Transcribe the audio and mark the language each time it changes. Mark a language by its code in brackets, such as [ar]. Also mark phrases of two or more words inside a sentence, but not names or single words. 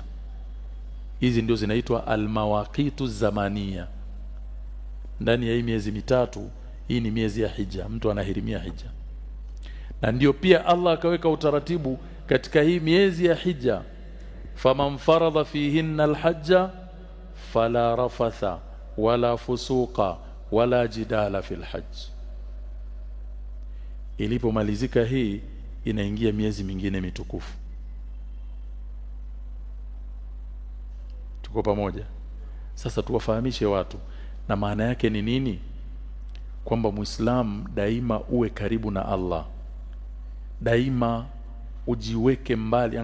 [sw] Hizi ndio zinaitwa [ar] المواقيت الزمانية. [sw] Ndani ya hii miezi mitatu, hii ni miezi ya Hija, mtu anahirimia Hija. Na ndio pia Allah akaweka utaratibu katika hii miezi ya Hija, [ar] فمن فرض فيهن الحج فلا رفث ولا فسوق ولا جدال في الحج. [sw] Ilipomalizika hii, inaingia miezi mingine mitukufu. Tuko pamoja? Sasa tuwafahamishe watu na maana yake ni nini, kwamba Muislamu daima uwe karibu na Allah, daima ujiweke mbali.